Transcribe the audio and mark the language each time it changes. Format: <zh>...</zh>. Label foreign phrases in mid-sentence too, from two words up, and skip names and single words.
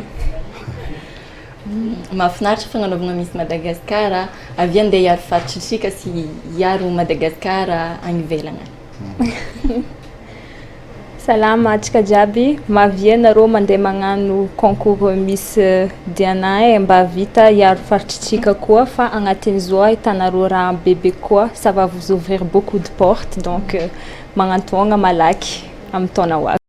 <mg>mahafinaritra fagnanaovana misy Madagasikara avy andeha hiaro faritritsika sy hiaro Madagasikara any ivelana. Salama atsika jiaby mavia nareo mandeha magnano concours Miss Diana mba vita hiaro faritritsika koa fa agnatin'izao ahitanareo raha bebe koa</mg> <fr>ça va vous ouvrir beaucoup de portes donc</fr> <mg>magnantoagna malaky amin'ny taona ho avy.</mg>